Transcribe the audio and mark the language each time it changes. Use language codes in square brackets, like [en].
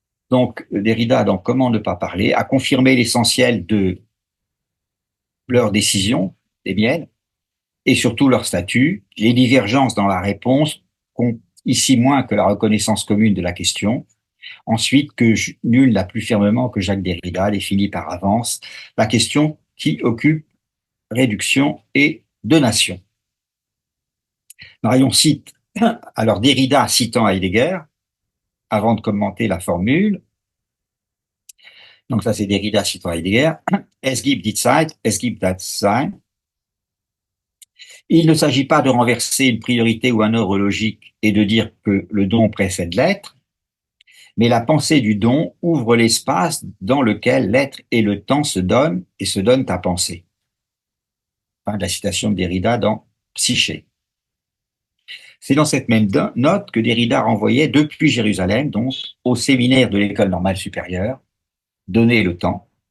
[fr] donc Derrida, dans Comment ne pas parler, a confirmé l'essentiel de leur décision, les miennes, et surtout leur statut, les divergences dans la réponse, ici moins que la reconnaissance commune de la question, ensuite que nul n'a plus fermement que Jacques Derrida définit par avance la question qui occupe réduction et donation. Marion cite, alors Derrida citant Heidegger, avant de commenter la formule. Donc ça, c'est Derrida citant Heidegger. [de] Es gibt die Zeit, es gibt das Sein. [fr] Il ne s'agit pas de renverser une priorité ou un ordre logique et de dire que le don précède l'être, mais la pensée du don ouvre l'espace dans lequel l'être et le temps se donnent et se donnent à penser. Fin de la citation de Derrida dans Psyché. C'est dans cette même note que Derrida renvoyait depuis Jérusalem, donc au séminaire de l'École normale supérieure, Donner le temps.